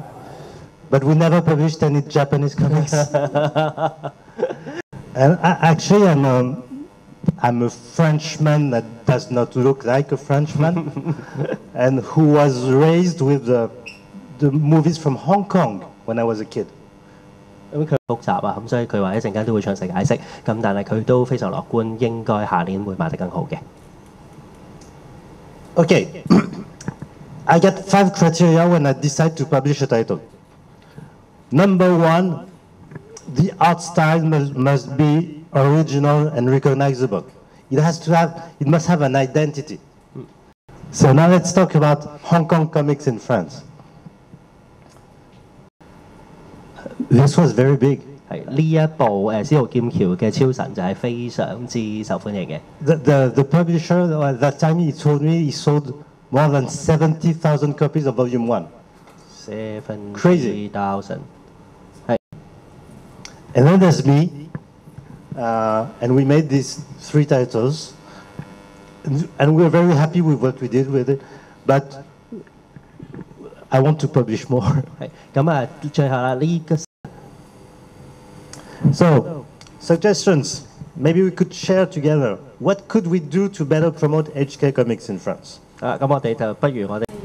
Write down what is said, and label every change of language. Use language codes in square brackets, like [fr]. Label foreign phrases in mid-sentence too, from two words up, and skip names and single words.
[en] But we never published any Japanese comics. And actually, I'm a Frenchman that does not look like a Frenchman, and who was raised with the movies from Hong Kong when I was a kid. [yue] 咁佢複雜啊，咁所以佢話一陣間都會詳細解釋。咁但係佢都非常樂觀，應該下年會賣得更好嘅。 [en] Okay, I got 5 criteria when I decide to publish a title. Number 1, the art style must be original and recognizable. It must have an identity. So now let's talk about Hong Kong comics in France. This was very big. [yue] 係呢一部《司徒劍橋》嘅超神就係非常之受歡迎嘅。 [en] The publisher at that time he told me he sold more than 70,000 copies of Volume 1. [yue] 70,000。係。 [en] And then there's me, and we made these 3 titles, and we're very happy with what we did with it, but I want to publish more. [yue] 係咁啊，最後啦呢個。 [en] So, suggestions. Maybe we could share together. What could we do to better promote HK Comics in France? [yue] 咁我哋就不如我哋。